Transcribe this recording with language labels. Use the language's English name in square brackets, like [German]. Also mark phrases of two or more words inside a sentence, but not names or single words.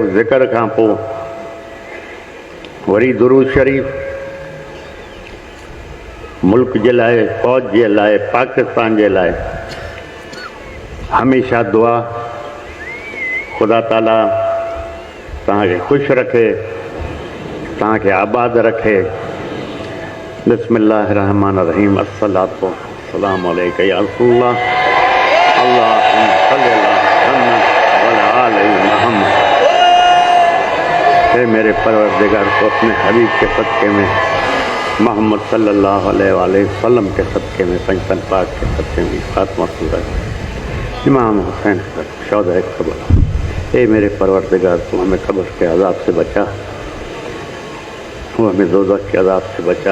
[Sindhi] ज़िक्र खां पोइ वरी दुरूद शरीफ़. मुल्क जे लाइ, फ़ौज जे लाइ, पाकिस्तान जे लाइ हमेशह दुआ. ख़ुदा ताला तव्हांखे ख़ुशि रखे, तव्हांखे आबाद रखे. [Arabic] بسم الله رحمن رحيم. الصلاة والسلام عليك يا رسول الله. اللهم صل على محمد وعلى آل محمد. [Urdu] اے میرے پروردگار کو اپنے حبیب کے صدقے میں, محمد صلی اللہ علیہ وآلہ وسلم کے صدقے میں, پنجتن پاک کے صدقے میں خاتمہ صورت امام حسین شہدائے کربلا. اے میرے پروردگار تو ہمیں قبر کے عذاب سے بچا, وہ ہمیں دوزخ کے عذاب سے بچا.